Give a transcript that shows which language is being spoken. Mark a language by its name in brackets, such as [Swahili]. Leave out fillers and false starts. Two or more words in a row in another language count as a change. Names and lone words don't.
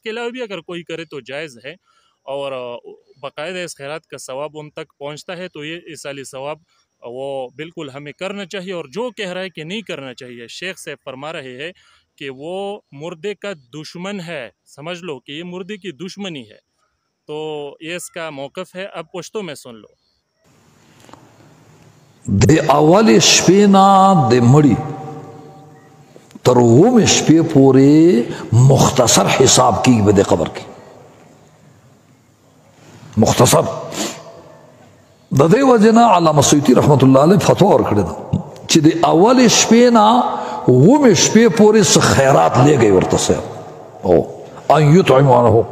[Urdu] اس کے علاوہ بھی اگر کوئی کرے تو جائز ہے، اور باقاعدہ اس خیرات کا ثواب ان تک پہنچتا ہے، تو یہ ایصالی ثواب وہ بالکل ہمیں کرنا چاہیے. اور جو کہہ رہا ہے کہ نہیں کرنا چاہیے، شیخ صاحب فرما رہے ہیں کہ وہ مردے کا دشمن ہے، سمجھ لو کہ یہ مردے کی دشمنی ہے. تو یہ اس کا موقف ہے، اب پشتو میں سن لو. [Pashto] د اول شپې نه د مړي تر اوومې شپې پورې مختصر حساب کیږي په دې قبر کې، مختصر. د دې وجې نه علامه سیوطي [Arabic] رحمت الله علیه [Pashto] فتوا ورکړې ده چې د اولې شپې نه اوومې شپې پورې څه خیرات لیږئ ورته صاحب، او [Arabic] ان یطعموا عنه.